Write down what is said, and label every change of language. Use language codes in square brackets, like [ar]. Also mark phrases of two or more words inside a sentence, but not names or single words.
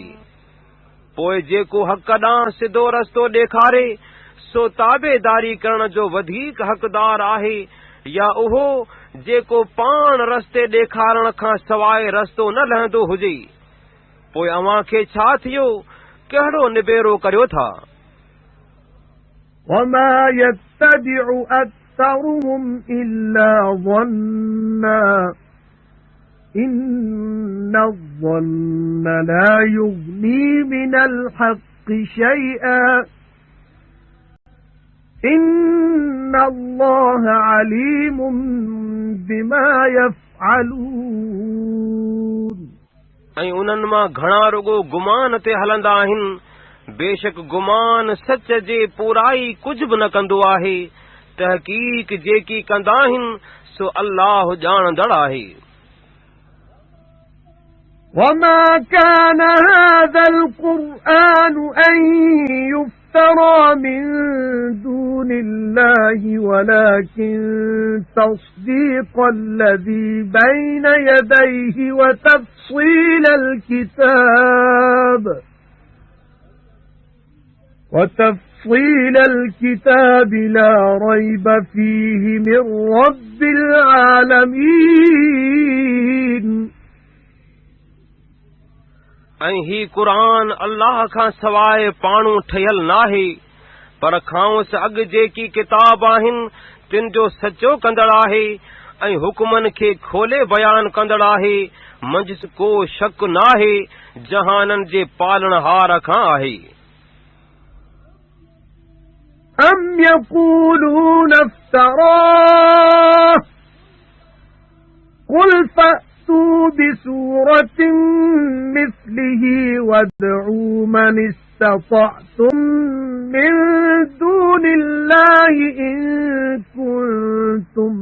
[sd] पोइ जेको हक़ ॾांहुं सिधो रस्तो ॾेखारे सो ताबेदारी करण जो वधीक हक़दार आहे या उहो जेको पाण रस्ते ॾेखारण खां सवाइ रस्तो न लहंदो हुजे? पोइ अव्हां खे छा थियो? कहिड़ो निबेरो करियो था? [ar] وَمَا يَتَّبِعُ أَكْثَرُهُمْ إِلَّا ظَنًّا إِنَّ الظَّنَّ لَا يُغْنِي مِنَ الْحَقِّ شَيْئًا إِنَّ اللَّهَ عَلِيمٌ بِمَا يَفْعَلُونَ [sd] ऐं उन्हनि मां घणा रुगो गुमान ते हलंदा आहिनि। बेशक गुमान सच जे पूराई कुझु बि न कंदो आहे। तहक़ीक़ जेकी कंदा आहिनि सो अल्लाह ॼाणंदड़ आहे। [ar] وَمَا كَانَ هَذَا الْقُرْآنُ أَن يُفْتَرَى مِن دُونِ اللَّهِ وَلَكِن تَصْدِيقَ الَّذِي بَيْنَ يَدَيْهِ وَتَفْصِيلَ الْكِتَابِ لَا رَيْبَ فِيهِ مِن رَّبِّ الْعَالَمِينَ [sd] ऐं ही क़ुरान अल्लाह खां सवाइ पाणू ठहियल नाहे, पर खांउसि अॻु जेकी किताब आहिनि तिन जो सचो कंदड़ आहे ऐं हुकुमनि खे खोले बयान कंदड़ आहे। मंझि को शक नाहे, जहाननि जे पालणहार खां आहे। [ar] أَمْ يَقُولُونَ افْتَرَاهُ قُلْ فَأْتُوا بِسُورَةٍ مِثْلِهِ وَادْعُوا مَنِ اسْتَطَعْتُم مِّن دُونِ اللَّهِ إِن كُنتُمْ